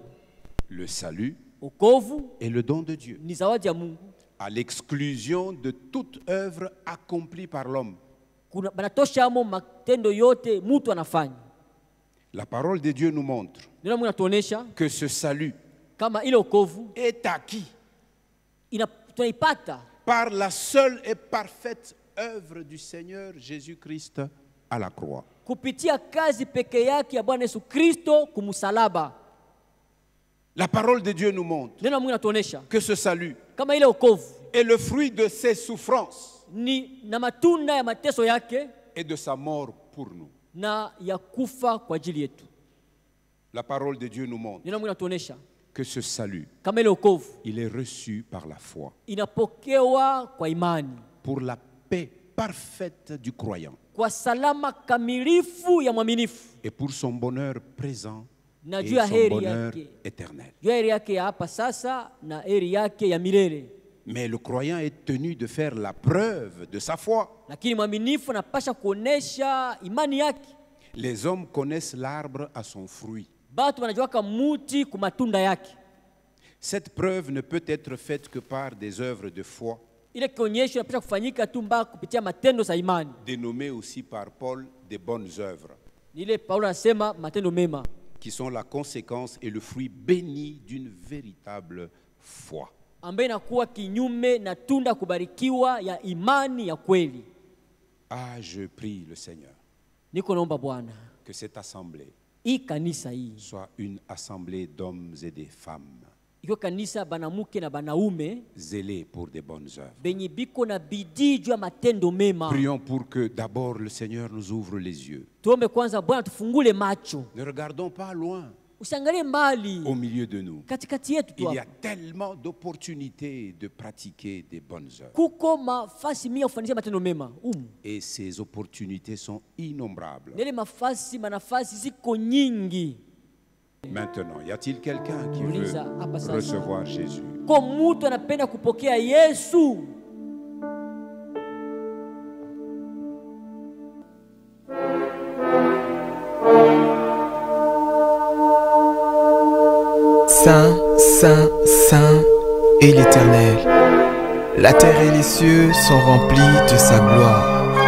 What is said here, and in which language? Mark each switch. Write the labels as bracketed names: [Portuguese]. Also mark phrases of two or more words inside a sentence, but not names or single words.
[French] Le salut [Swahili] Wokovu [French] est le don de Dieu, [Swahili] ni zawadi ya Mungu, [French] à l'exclusion de toute œuvre accomplie par l'homme. [Swahili] kuna banatosha amo matendo yote mtu anafanya. [French] La parole de Dieu nous montre [Swahili] Neno la Mungu inatuonesha [French] que ce salut [Swahili] kama ile wokovu [French] est acquis [Swahili] tunaipata [French] par la seule et parfaite œuvre du Seigneur Jésus-Christ à la croix. [Swahili] kupitia kazi peke yake ya Bwana Yesu Kristo kumsalaba. [French] La parole de Dieu nous montre [Swahili] Neno la Mungu inatuonesha [French] que ce salut [Swahili] kama ile wokovu [French] est le fruit de ses souffrances [Swahili] ni na matunda ya mateso yake [French] et de sa mort pour nous. [Swahili] na ya kufa kwa ajili yetu. [French] La parole de Dieu nous montre [Swahili] Neno la Mungu inatuonesha [French] que ce salut, [Swahili] kama ile wokovu [French] il est reçu par la foi [Swahili] inapokewa kwa imani, [French] pour la paix parfaite du croyant [Swahili] kwa salama kamilifu ya mwaminifu, [French] et pour son bonheur présent [Swahili] na [French] et [Swahili] juu ya [French] son [Swahili] heri [French] bonheur [Swahili] yake, [French] éternel. [Swahili] juu ya heri yake ya hapa sasa na heri yake ya milele. [French] Mais le croyant est tenu de faire la preuve de sa foi. [Swahili] Lakini mwaminifu anapasha kuonesha imani yake. [French] Les hommes connaissent l'arbre à son fruit. [Swahili] Batu wanajuaka muti ku matunda yake. [French] Cette preuve ne peut être faite que par des œuvres de foi, [Swahili] Ile kionyesho inapasha kufanyika tu mpaka kupitia matendo za imani. [French] dénommées aussi par Paul des bonnes œuvres, [Swahili] Ile Paulo anasema matendo mema, [French] qui sont la conséquence et le fruit béni d'une véritable foi. [Swahili] ambaye inakuwa kinyume na tunda kubarikiwa ya imani ya kweli. [French] Ah, je prie le Seigneur [Swahili] Niko naomba Bwana, [French] que cette assemblée [Swahili] hii kanisa hii [French] soit une assemblée d'hommes et des femmes [Swahili] iko kanisa banamuke na banaume [French] zélés pour des bonnes œuvres. [Swahili] benye biko na bidii juu ya matendo mema. [French] Prions pour que d'abord le Seigneur nous ouvre les yeux. [Swahili] Tuombe kwanza Bwana tufungule macho. [French] Ne regardons pas loin. [Swahili] Usiangalie mbali. [French] Au milieu de nous, [Swahili] Katikati yetu tu [French] il y a [Swahili] hapa. [French] tellement d'opportunités de pratiquer des bonnes œuvres. [Swahili] Kuko mafasi mia kufanyia matendo mema. [French] Et ces opportunités sont innombrables. [Swahili] Nele manafasi ziko nyingi. [French] Maintenant, y a-t-il quelqu'un qui veut recevoir Jésus? [Swahili] Kwa mtu anapenda kupokea Yesu. [French] Saint, Saint, Saint est l'Éternel. La terre et les cieux sont remplis de sa gloire.